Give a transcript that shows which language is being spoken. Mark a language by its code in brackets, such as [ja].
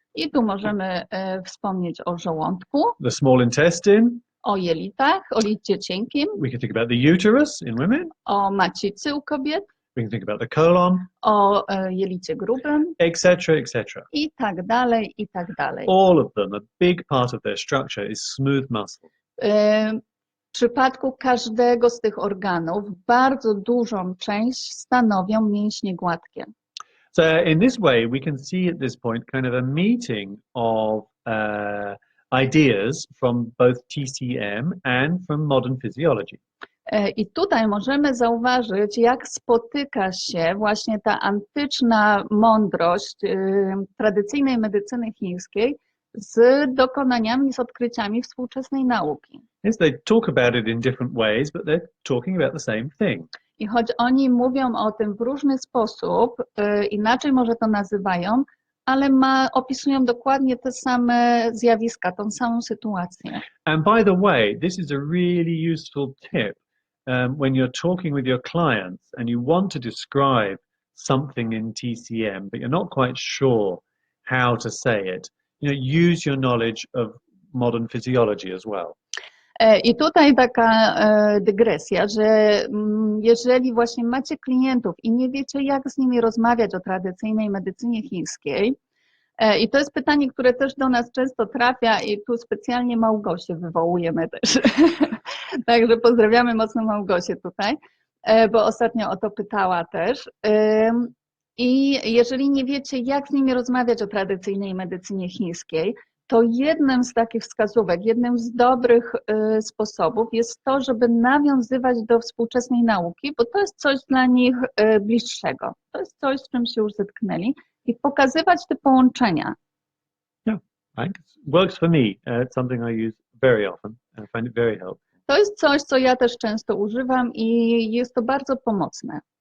[pl] I tu możemy wspomnieć o żołądku, [en] the small intestine, [pl] o jelitach, o licie cienkim, [en] we can think about the uterus in women, [pl] o macicy u kobiet, [en] we can think about the colon, [pl] o jelicie grubym, [en] etc., etc. [pl] i tak dalej, i tak dalej. [en] All of them, a big part of their structure is smooth muscle. [pl] W przypadku każdego z tych organów bardzo dużą część stanowią mięśnie gładkie. [en] So in this way, we can see at this point kind of a meeting of ideas from both TCM and from modern physiology. [pl] I tutaj możemy zauważyć, jak spotyka się właśnie ta antyczna mądrość tradycyjnej medycyny chińskiej z dokonaniami, z odkryciami współczesnej nauki. [en] Yes, they talk about it in different ways, but they're talking about the same thing. [pl] I choć oni mówią o tym w różny sposób, inaczej może to nazywają, ale opisują dokładnie te same zjawiska, tą samą sytuację. [en] And by the way, this is a really useful tip when you're talking with your clients and you want to describe something in TCM, but you're not quite sure how to say it. Use your knowledge of modern physiology as well. [pl] I tutaj taka dygresja, że jeżeli właśnie macie klientów i nie wiecie, jak z nimi rozmawiać o tradycyjnej medycynie chińskiej, i to jest pytanie, które też do nas często trafia i tu specjalnie Małgosię wywołujemy też. Także pozdrawiamy mocno Małgosię tutaj, bo ostatnio o to pytała też. I jeżeli nie wiecie, jak z nimi rozmawiać o tradycyjnej medycynie chińskiej, to jednym z takich wskazówek, jednym z dobrych sposobów jest to, żeby nawiązywać do współczesnej nauki, bo to jest coś dla nich bliższego. To jest coś, z czym się już zetknęli i pokazywać te połączenia. [en] Yeah, it works for me. It's something I use very often and I find it very helpful. [pl] To jest coś, co ja też często używam i jest to bardzo pomocne.